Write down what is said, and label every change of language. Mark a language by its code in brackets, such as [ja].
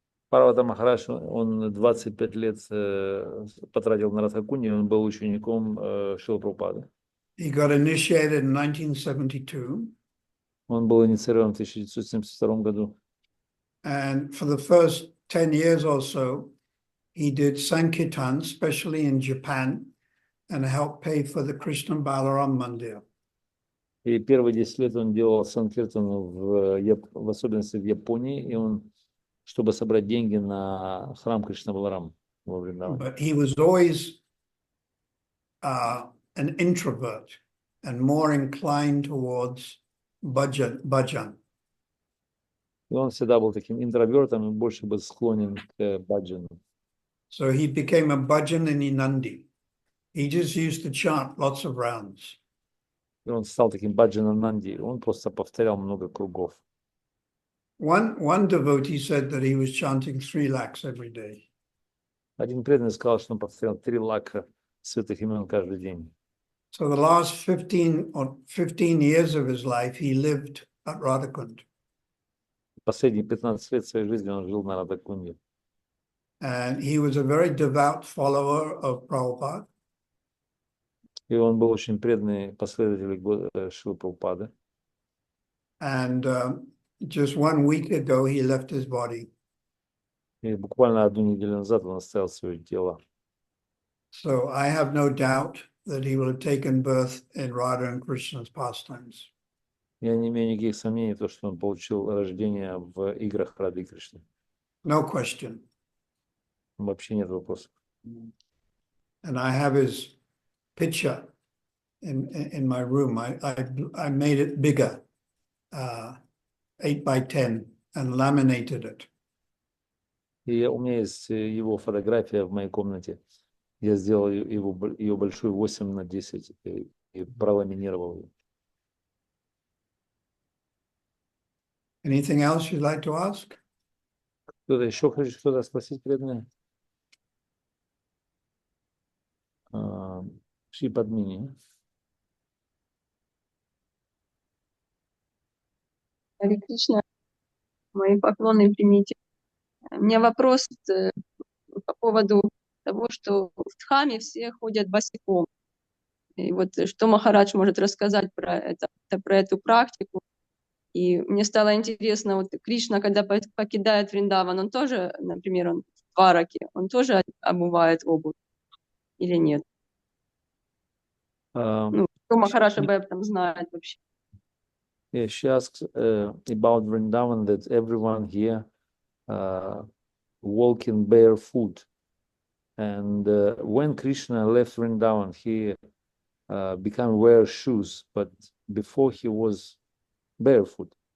[ru] Парвата Махарадж, он 25 лет потратил на Радхакунде, он был учеником Шрилы Прабхупады. [en] He got initiated in 1972. [ru] Он был инициирован в 1972 году. [en] And for the first 10 years or so, he did Sankirtan, especially in Japan, and helped pay for the Krishna Balaram Mandir. [ru] И первые 10 лет он делал санкиртан, в особенности в Японии, и он, чтобы собрать деньги на храм Кришна Баларам во Вриндаване. [en] But he was always an introvert and more inclined towards bhajan. [ru] И он всегда был таким интровертом и больше был склонен к баджану. [en] So he became a bhajanini Nandi. He just used to chant lots of rounds. [ru] И он стал таким баджаном Нанди. Он просто повторял много кругов. [en] One devotee said that he was chanting 3 lakhs every day. [ru] Один преданный сказал, что он повторял 3 лака святых имен каждый день. [en] So the last 15 years of his life, he lived at Radhakund. [ru] Последние 15 лет своей жизни он жил на Радхакунде. [en] And he was a very devout follower of Prabhupada. [ru] И он был очень преданный последователь Шрилы Прабхупады. [en] And just 1 week ago, he left his body. [ru] И буквально 1 неделю назад он оставил свое тело. [en] So I have no doubt that he will have taken birth in Radha and Krishna's pastimes. [ru] Я не имею никаких сомнений, то, что он получил рождение в играх Рады и Кришны. [en] No question. [ru] Вообще нет вопросов. [en] And I have his picture in my room. I made it bigger, 8 by 10, and laminated it. [ru] И у меня есть его фотография в моей комнате. Я сделал ее большую 8 на 10 и проламинировал ее. [en] Anything else you'd like to ask? [ru] Кто-то еще хочет что-то спросить, преданные? Шри Падмини. Харе Кришна, мои поклоны примите. У меня вопрос по поводу того, что в Дхаме все ходят босиком. И вот что Махарадж может рассказать про эту практику. И мне стало интересно, вот Кришна, когда покидает Вриндаван, он тоже, например, он в Двараке, он тоже обувает обувь или нет? Ну, что Махарадж об этом знает вообще? [en] Yeah, she asks about Vrindavan that everyone here walking barefoot. And when Krishna left Vrindavan, he began wear shoes, but before he was barefoot.